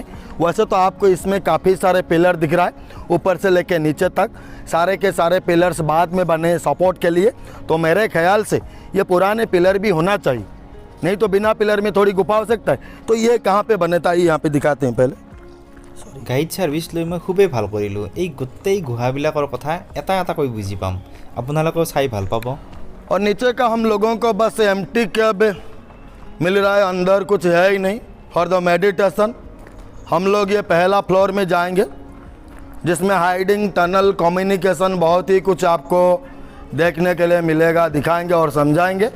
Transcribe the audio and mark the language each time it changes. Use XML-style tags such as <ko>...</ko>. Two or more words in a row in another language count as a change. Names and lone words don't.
<hi>वैसे तो आपको इसमें काफ़ी सारे पिलर दिख रहा है, ऊपर से लेके नीचे तक सारे के सारे पिलर्स बाद में बने सपोर्ट के लिए। तो मेरे ख्याल से ये पुराने पिलर भी होना चाहिए, नहीं तो बिना पिलर में थोड़ी गुफा हो सकता है। तो ये कहाँ पे बने था, ये यहाँ पे दिखाते हैं पहले।</hi> <en>guide service</en> <as>লৈ মই খুবেই ভাল কৰিলোঁ। এই গোটেই গুহাবিলাকৰ কথা এটা এটাকৈ বুজি পাম, আপোনালোকেও চাই ভাল পাব।</as> <hi>और नीचे का हम लोगों को बस</hi> <en>empty cab</en> <hi>मिल रहा है, अंदर कुछ है ही नहीं।</hi> <en>for the meditation</en> <hi>हम लोग ये पहला फ्लोर में जाएंगे, जिसमें</hi> <en>hiding tunnel communication</en> <hi>बहुत ही कुछ आपको देखने के लिए मिलेगा, दिखाएंगे और समझाएंगे।</hi>